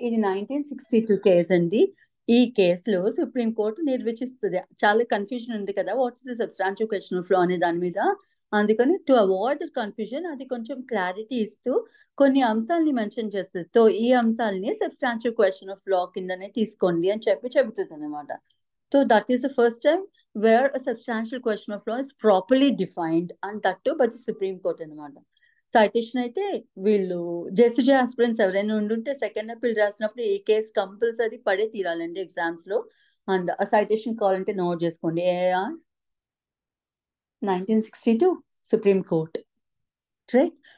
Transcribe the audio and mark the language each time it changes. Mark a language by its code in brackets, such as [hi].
[te] ఇది 1962 కేసు అండి. ఈ కేసులో సుప్రీం కోర్టు నిర్వచిస్తుంది. చాలా కన్ఫ్యూజన్ ఉంది కదా what is the substantial question of law అనే దాని మీద. అందుకని టు అవాయిడ్ కన్ఫ్యూజన్ అది కొంచెం క్లారిటీ ఇస్తూ కొన్ని అంశాలని మెన్షన్ చేస్తుంది. సో ఈ అంశాలని సబ్స్టాన్షియల్ క్వశ్చన్ ఆఫ్ లా కిందనే తీసుకోండి అని చెబుతుంది అనమాట. [en] So that is the first time where a substantial question of law is properly defined, and that too by the Supreme Court అనమాట. [te] సైటేషన్ అయితే వీళ్ళు జెసిజే ఆస్పిరెంట్స్ ఎవరైనా ఉండుంటే సెకండ్ అపీల్ రాసినప్పుడు ఈ కేసు కంపల్సరీ పడే తీరాలండి ఎగ్జామ్స్ లో. అండ్ ఆ సైటేషన్ కావాలంటే నోట్ చేసుకోండి. AR 1962 supreme court. రైట్.